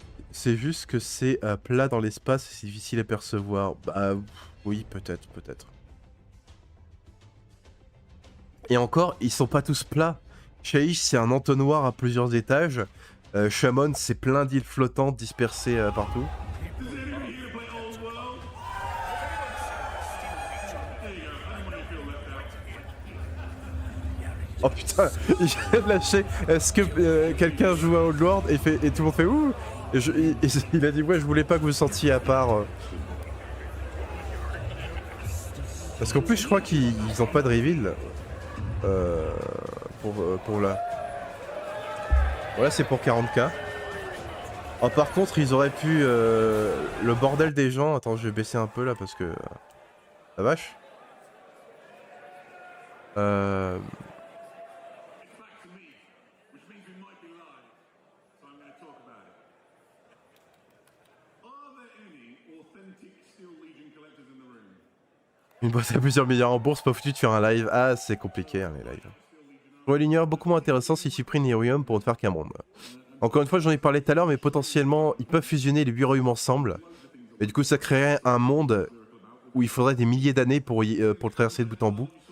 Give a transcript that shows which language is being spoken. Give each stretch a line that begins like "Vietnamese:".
French: C'est juste que c'est plat dans l'espace et c'est difficile à percevoir. Bah oui, peut-être, peut-être. Et encore, ils sont pas tous plats. Shaiish, c'est un entonnoir à plusieurs étages. Shamon, c'est plein d'îles flottantes dispersées partout.
English: Does anyone here play Old World? There you go. Anyone here feel left out?
French: Oh putain, il vient de lâcher. Est-ce que quelqu'un joue à Oldlord et tout le monde fait ouh et il a dit ouais, je voulais pas que vous sentiez à part. Parce qu'en plus, je crois qu'ils ont pas de reveal pour là. Voilà, c'est pour 40k. Oh, par contre, ils auraient pu le bordel des gens. Attends, je vais baisser un peu là parce que la vache.
English: Back to me, which means we might be live. So I'm going to talk about it. Are there any authentic Steel Legion collectors in the room?
French: Une boîte à plusieurs milliards en bourse, pas foutu de faire un live. Ah, c'est compliqué hein, les lives. Je trouve l'ignoreur beaucoup moins intéressant s'ils suppriment les royaumes pour ne faire qu'un monde. Encore une fois, j'en ai parlé tout à l'heure, mais potentiellement, ils peuvent fusionner les 8 royaumes ensemble. Et du coup, ça créerait un monde où il faudrait des milliers d'années pour le traverser de bout en bout.